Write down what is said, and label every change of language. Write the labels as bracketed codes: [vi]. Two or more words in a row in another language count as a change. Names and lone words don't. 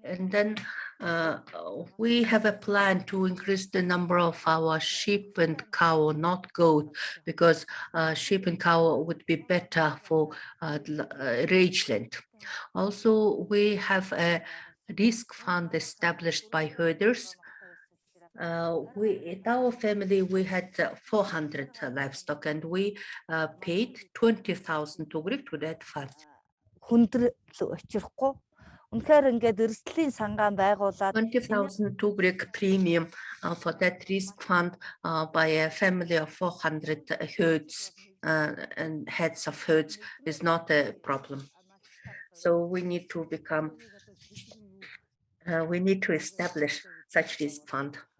[en] And then we have a plan to increase the number of our sheep and cow, not goat, because sheep and cow would be better for rangeland. Also, we have a risk fund established by herders. In our family, we had 400 livestock, and we paid 20,000 tugrik to that fund. [mn] Хүндрэл учрахгүй үнэхээр ингээд эрсдлийн сангаан байгуулад [en] 20,000 tugrik premium for that risk fund by a family of 400 herds and heads of herds is not a problem. So we need to establish such risk fund.